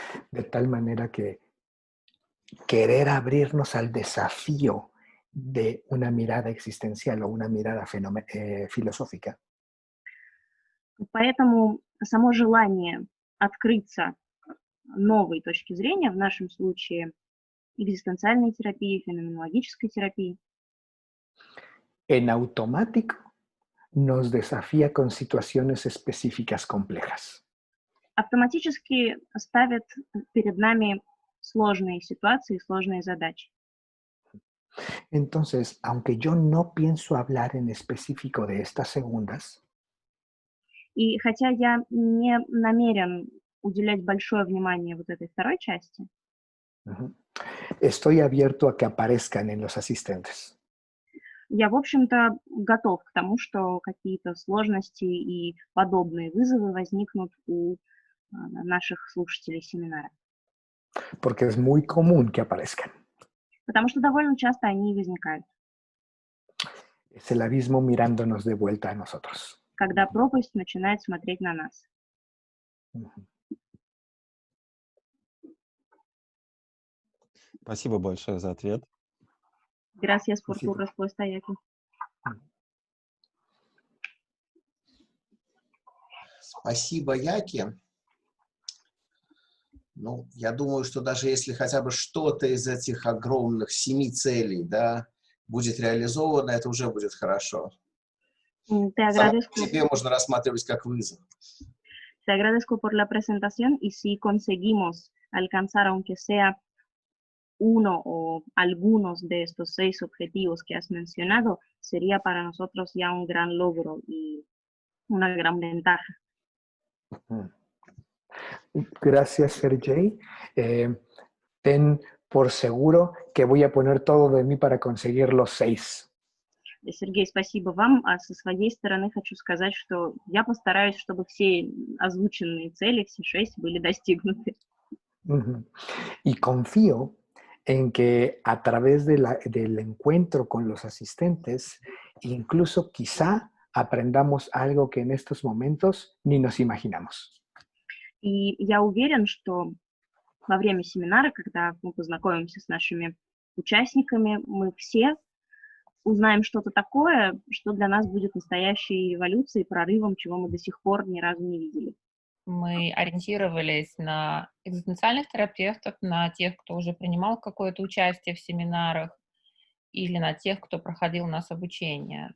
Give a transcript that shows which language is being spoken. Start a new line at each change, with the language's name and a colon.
Spanish: De tal manera que querer abrirnos al desafío de una mirada existencial o una mirada filosófica.
Russian: Поэтому само желание открыться новой точки зрения, в нашем случае экзистенциальной терапии, феноменологической терапии,
Spanish: en automático nos desafía con situaciones específicas complejas.
Russian: автоматически ставит перед нами сложные ситуации, сложные задачи.
Spanish: Entonces, aunque yo no pienso hablar en específico de estas segundas,
Russian: И хотя я не намерен уделять большое внимание вот этой второй части,
Spanish: estoy abierto a que aparezcan en los asistentes.
Russian: я, в общем-то, готов к тому, что какие-то сложности и подобные вызовы возникнут у наших слушателей семинара.
Spanish: Porque es muy común que aparezcan.
Russian: Потому что довольно часто они и возникают.
Spanish: Es el abismo mirándonos de vuelta a nosotros.
Russian: Когда пропасть начинает смотреть на нас. Спасибо большое за ответ.
Spanish: Gracias por tu respuesta, Яки.
Russian: Спасибо, Яки. Ну, я думаю, что даже если хотя бы что-то из этих огромных 7 целей, да, будет реализовано, это уже будет хорошо.
Spanish: Te
Russian: Само по
Spanish: agradezco,
Russian: себе можно рассматривать как вызов.
Spanish: te agradezco por la presentación y si conseguimos alcanzar, aunque sea uno o algunos de estos 6 objetivos que has mencionado, sería para nosotros ya un gran logro y una gran ventaja. Mm. Gracias, Sergey. Ten por seguro que voy a poner todo de mí para conseguir los 6.
Russian: Сергей, спасибо вам. А со своей стороны хочу сказать, что я постараюсь, чтобы все озвученные цели, все 6, были достигнуты. Ujú.
Spanish: Y confío en que a través del encuentro con los asistentes, incluso quizá aprendamos algo que en estos momentos ni nos imaginamos.
Russian: И я уверен, что во время семинара, когда мы познакомимся с нашими участниками, мы все узнаем что-то такое, что для нас будет настоящей революцией, прорывом, чего мы до сих пор ни разу не видели. Мы ориентировались на экзистенциальных терапевтов, на тех, кто уже принимал какое-то участие в семинарах, или на тех, кто проходил у нас обучение.